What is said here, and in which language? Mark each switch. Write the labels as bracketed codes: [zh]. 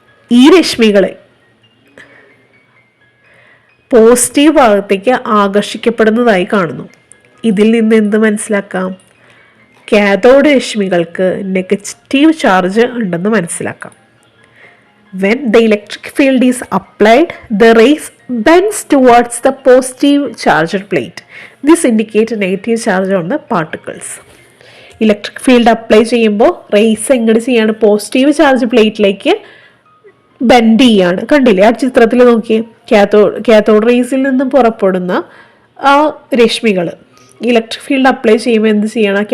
[ml] ഈ രശ്മികളെ പോസിറ്റീവ് ഭാഗത്തേക്ക് ആകർഷിക്കപ്പെടുന്നതായി കാണുന്നു. ഇതിൽ നിന്ന് എന്ത് മനസ്സിലാക്കാം? കാഥോഡ് രശ്മികൾക്ക് നെഗറ്റീവ് ചാർജ് ഉണ്ടെന്ന് മനസ്സിലാക്കാം. [en] When the electric field is applied, the rays bends towards the positive charged plate. This indicates negative charge on the particles. [ml] Electric field apply ചെയ്യുമ്പോൾ റേസ് എങ്ങോട്ട് ചെയ്യാണ്? പോസിറ്റീവ് ചാർജ് പ്ലേറ്റിലേക്ക് ബെൻഡ് ചെയ്യാണ്. കണ്ടില്ലേ ആ ചിത്രത്തിൽ നോക്കിയേ, കാഥോഡ് റേസിൽ നിന്നും പുറപ്പെടുന്ന ആ രശ്മികൾ ഇലക്ട്രിക് ഫീൽഡ് അപ്ലൈ ചെയ്യുമ്പോൾ എന്ത് ചെയ്യണം?